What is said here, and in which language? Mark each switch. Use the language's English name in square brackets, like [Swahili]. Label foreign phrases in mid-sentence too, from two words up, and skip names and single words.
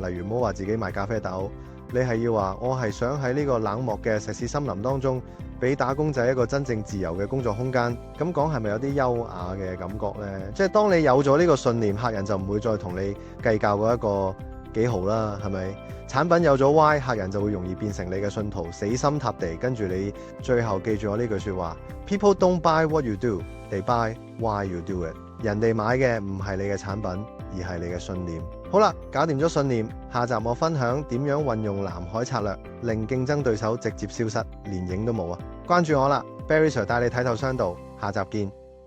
[Cantonese] 例如唔好話自己賣咖啡豆，你係要話我係想喺呢個冷漠嘅石屎森林當中，俾打工仔一個真正自由嘅工作空間。咁講係咪有啲優雅嘅感覺呢？即係當你有咗呢個信念，客人就唔會再同你計較嗰一個幾毫啦，係咪？產品有咗 why， 客人就會容易變成你嘅信徒，死心塌地跟住你。最後記住我呢句說話 [English] ：People don't buy what you do， they buy why you do it。 [Cantonese] 人哋買嘅唔係你嘅產品，而係你嘅信念。好啦，搞掂咗信念，下集我分享點樣運用藍海策略，令競爭對手直接消失，連影都冇啊！關注我啦，Barry Sir 帶你睇透商道，下集見。